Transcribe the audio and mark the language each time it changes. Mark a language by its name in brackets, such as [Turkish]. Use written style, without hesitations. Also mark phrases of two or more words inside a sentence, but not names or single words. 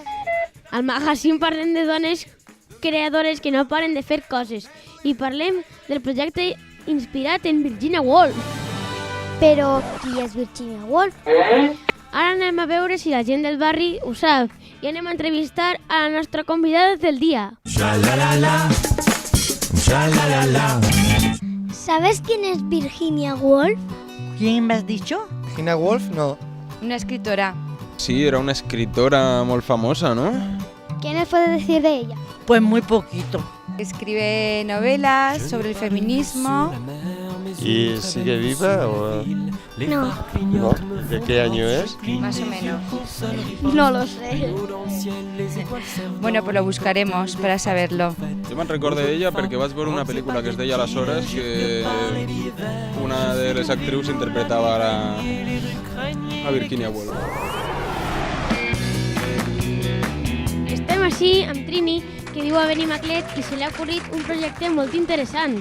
[Catalan] Al magazín parlem de dones creadores que no paren de fer coses i parlem del projecte inspirat en Virginia Woolf. Però qui és Virginia Woolf? Ara anem a veure si la gent del barri ho sap i anem a entrevistar a la nostra convidada del dia. [Spanish] ¿Sabes quién es Virginia Woolf? ¿Quién me has dicho? Virginia Woolf, no. Una escritora. Sí, era una escritora muy famosa, ¿no? ¿Quién nos puede decir de ella? Pues muy poquito. Escribe novelas sobre el feminismo. ¿Y sigue viva o No, no? ¿De qué año es? Más o menos. no lo sé. Bueno, pues lo buscaremos para saberlo. [Catalan] Jo me'n recordo d'ella perquè vaig veure una pel·lícula que es deia Aleshores, que una de les actrius interpretava a Virginia Woolf. Estem així amb Trini, que viu a Benimaclet i se li ha ocorrit un projecte molt interessant.